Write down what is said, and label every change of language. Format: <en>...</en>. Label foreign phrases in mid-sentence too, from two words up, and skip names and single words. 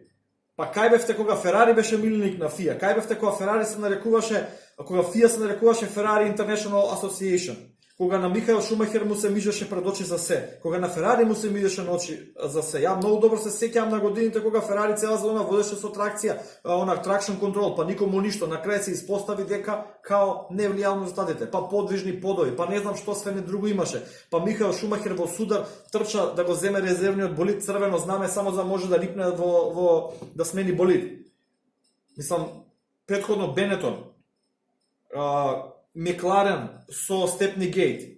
<mk>Па кај бевте кога Ферари беше миленик на ФИА? Кај бевте кога Ферари се нарекуваше, кога ФИА се нарекуваше Ferrari International Association? Кога на Михаел Шумахер му се мижеше пред очи за се? Кога на Ферари му се мижеше на очи за се? Ја многу добро се сеќавам на годините кога Ферари цела зона водеше со тракција,</mk> <en>traction control,</en> <mk>па никому ништо. На крај се испостави дека као не влијал на резултатите, па подвижни подови, па не знам што све не друго имаше. Па Михаел Шумахер во судар трча да го земе резервниот болид црвено знаме само за може да рипне да смени болид. Мислам, претходно Бенетон, Мекларен со степни гейт.</mk>